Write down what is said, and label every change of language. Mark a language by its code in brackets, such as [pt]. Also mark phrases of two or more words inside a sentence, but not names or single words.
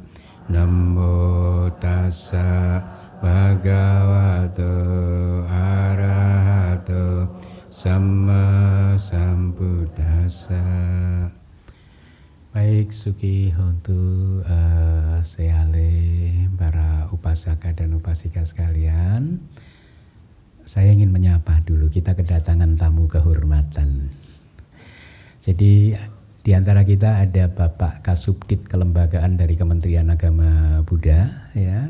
[pi] Namo Tassa Bhagavato Arahato Sama Sambuddhassa. Baik, Suki Hontu Seale, [id] para upasaka dan upasika sekalian, saya ingin menyapa dulu, kita kedatangan tamu kehormatan. Jadi di antara kita ada Bapak Kasubdit Kelembagaan dari Kementerian Agama Buddha, ya.